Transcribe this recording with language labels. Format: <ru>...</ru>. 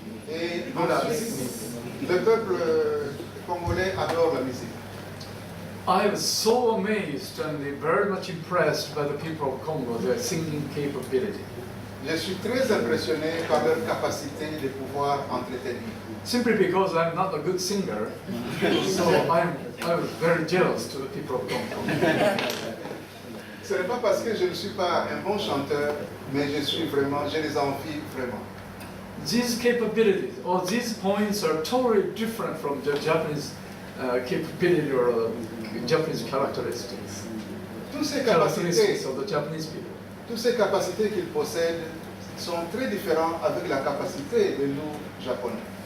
<fr>Et le peuple congolais adore la musique.</fr> <en>I was so amazed and very much impressed by the people of Congo, their singing capability.</en> <fr>Je suis très impressionné par leur capacité de pouvoir entretenir.</fr> <en>Simply because I'm not a good singer, so I was very jealous to the people of Congo.</en> <fr>Ce n'est pas parce que je ne suis pas un bon chanteur, mais je les envie vraiment.</fr> <en>These capabilities, or these points are totally different from the Japanese capability or Japanese characteristics. Characteristics of the Japanese people.</en> <fr>Toutes ces capacités qu'ils possèdent sont très différentes avec la capacité de nous, Japonais.</fr>